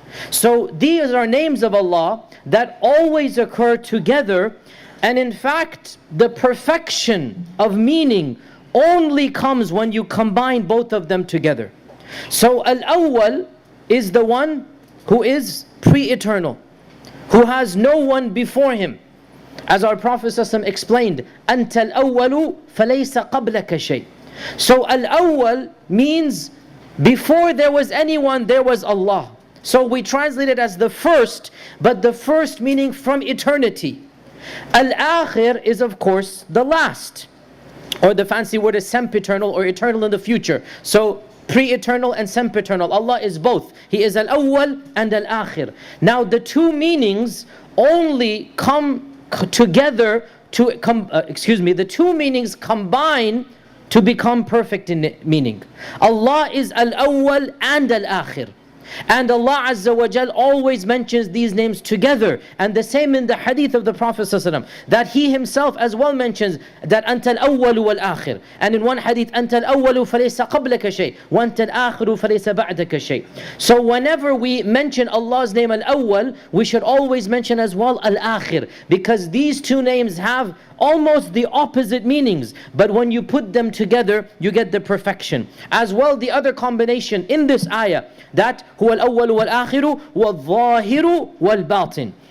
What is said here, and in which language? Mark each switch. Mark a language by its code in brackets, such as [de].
[en] So these are names of Allah that always occur together, and in fact the perfection of meaning only comes when you combine both of them together. So Al-Awwal is the one who is pre-eternal, who has no one before him. As our Prophet ﷺ explained, [ar] أَنْتَ الْأَوَّلُ فَلَيْسَ قَبْلَكَ شَيْءٍ. [en] So Al-Awwal means before there was anyone, there was Allah. So we translate it as the first, but the first meaning from eternity. Al-Akhir is of course the last, or the fancy word is sempiternal, or eternal in the future. So pre-eternal and sempiternal. Allah is both. He is Al-Awwal and Al-Akhir. Now the two meanings only come together to the two meanings combine to become perfect in meaning. Allah is Al-Awwal and Al-Akhir. And Allah Azza wa Jal always mentions these names together. And the same in the hadith of the Prophet ﷺ, that he himself as well mentions that [ar] أنت الأول والآخر. [en] And in one hadith, [ar] أنت الأول فليس قبلك شيء وأنت الآخر فليس بعدك شيء. [en] So whenever we mention Allah's name Al-Awwal, we should always mention as well Al-Akhir, because these two names have almost the opposite meanings, but when you put them together you get the perfection. As well, the other combination in this ayah, that [ar] huwa al-awwal wal-akhiru wal-zahiru wal-batin.